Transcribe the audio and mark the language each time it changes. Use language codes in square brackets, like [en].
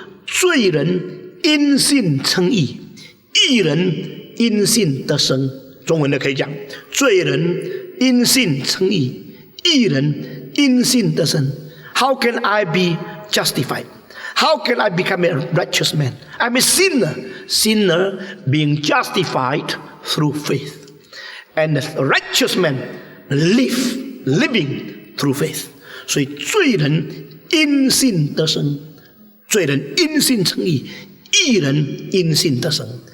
[zh] 罪人因信称义，义人因信得生。中文的可以讲，罪人因信称义，义人因信得生。 [en] How can I be justified? How can I become a righteous man? I'm a sinner. Sinner being justified through faith. And a righteous man living through faith. [zh] 所以罪人因信得生，罪人因信称义，义人因信得生。